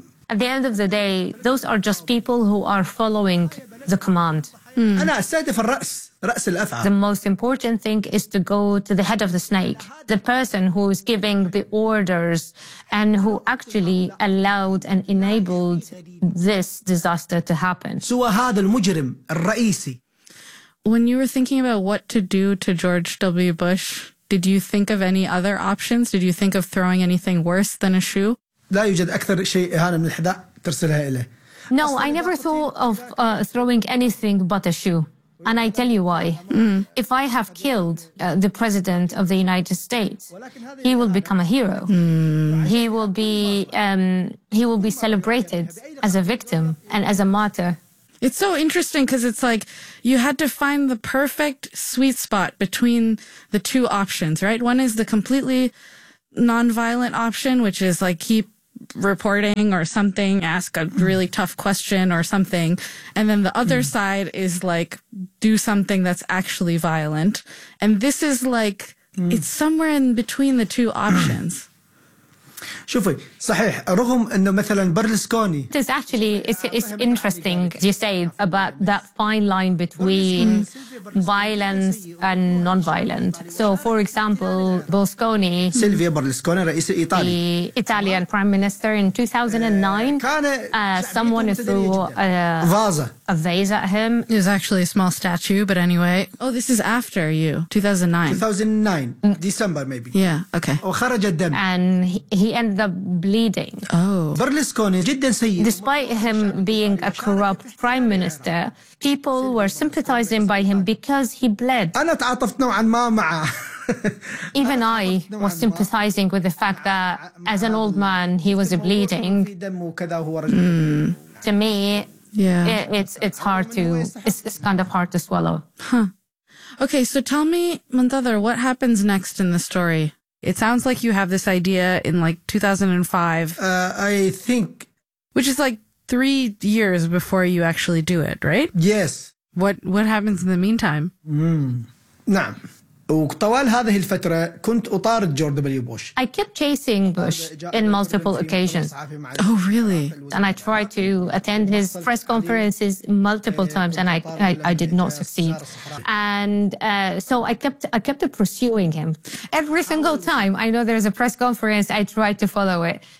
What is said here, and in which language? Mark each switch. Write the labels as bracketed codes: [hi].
[en] At the end of the day, those are just people who are following the command. [ar] أنا أستهدف الرأس, رأس الأفعى. [en] The most important thing is to go to the head of the snake, the person who is giving the orders and who actually allowed and enabled this disaster to happen. [ar] سوى هذا المجرم الرئيسي. [en] When you were thinking about what to do to George W. Bush, did you think of any other options? Did you think of throwing anything worse than a shoe? [ar] لا يوجد أكثر شيء إهانة من الحذاء ترسلها إليه. [en] No, I never thought of throwing anything but a shoe. And I tell you why. If I have killed the president of the United States, he will become a hero. He will be celebrated as a victim and as a martyr. It's so interesting because it's like you had to find the perfect sweet spot between the two options, right? One is the completely nonviolent option, which is like keep reporting or something, ask a really tough question or something. And then the other side is like, do something that's actually violent. And this is like, it's somewhere in between the two options. [ar] شوفي صحيح رغم انه مثلا برلسكوني [en] this actually it's interesting you say about that fine line between violence and non-violent. So for example Berlusconi [ar] سيلفيا برلسكوني رئيس ايطاليا [en] Italian prime minister in 2009 someone threw a vase at him. It was actually a small statue, but anyway. Oh, this is after you, 2009 December maybe. Yeah, okay. [ar] وخرج الدم [en] and he ended the bleeding. Oh. [ar] Berlusconi جدا سيء. [en] Despite him being a corrupt prime minister, people were sympathizing by him because he bled. [ar] أنا تعاطفت نوعا ما معه. [en] Even I was sympathizing with the fact that as an old man, he was bleeding. To me, it's hard to, it's kind of hard to swallow. Okay, so tell me, Muntadhar, what happens next in the story? It sounds like you have this idea in like 2005. I think. Which is like 3 years before you actually do it, right? Yes. What happens in the meantime? [ar] نعم. وطوال هذه الفترة كنت أطارد جورج دبليو بوش. [en] I kept chasing Bush in multiple occasions. Oh, really? And I tried to attend his press conferences multiple times and I did not succeed. And so I kept pursuing him. Every single time I know there's a press conference, I tried to follow it.